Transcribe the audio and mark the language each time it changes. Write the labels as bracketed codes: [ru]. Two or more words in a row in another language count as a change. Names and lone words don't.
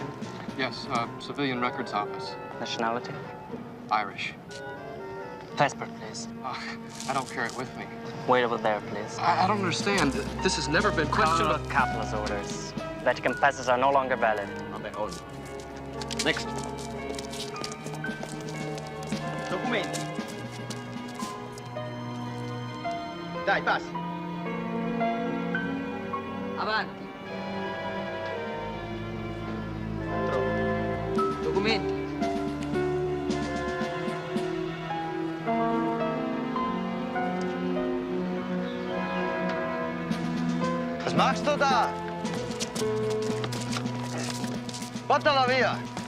[en] Yes, civilian records office. Nationality? Irish. Passport, please. I don't carry it with me. Wait over there, please. I don't understand. This has never been Question of capitalist orders. Vatican passes are no longer valid. Next. [it] Documenti. Dai, passi. Avanti. Documenti. [de] Was machst du da? [it] Portala via.